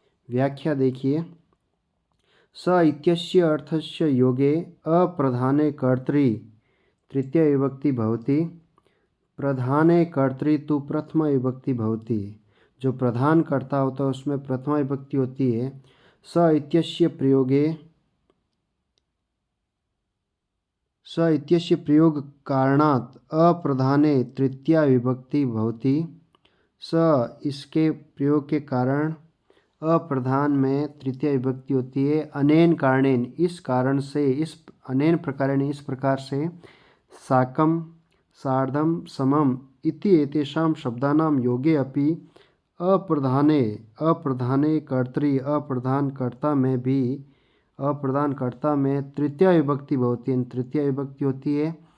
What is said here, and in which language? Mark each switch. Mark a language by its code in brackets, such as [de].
[sa] व्याख्या देखिए। स इत्यस्य अर्थस्य योगे अप्रधाने कर्तरि तृतीय विभक्ति भवति, प्रधाने कर्तरि तु प्रथमा विभक्ति भवति। [hi] जो प्रधान कर्ता होता है उसमें प्रथमा विभक्ति होती है। [sa] स इत्यस्य प्रयोगे, स इत्यस्य प्रयोग कारणात् अप्रधाने तृतीया विभक्ति भवति। [hi] स इसके प्रयोग के कारण अप्रधान में तृतीय विभक्ति होती है। [sa] अनेन कारणेन, [hi] इस कारण से, [sa] इस अनेन प्रकारेण, [hi] इस प्रकार से, [sa] साकं सार्धं समम इति एतेषां शब्दानां योगे अपि अप्रधाने, अप्रधाने कर्तरि, [hi] अप्रधान कर्ता में भी, अप्रधान कर्ता में [sa] तृतीय विभक्ति भवति, [hi] तृतीय विभक्ति होती है।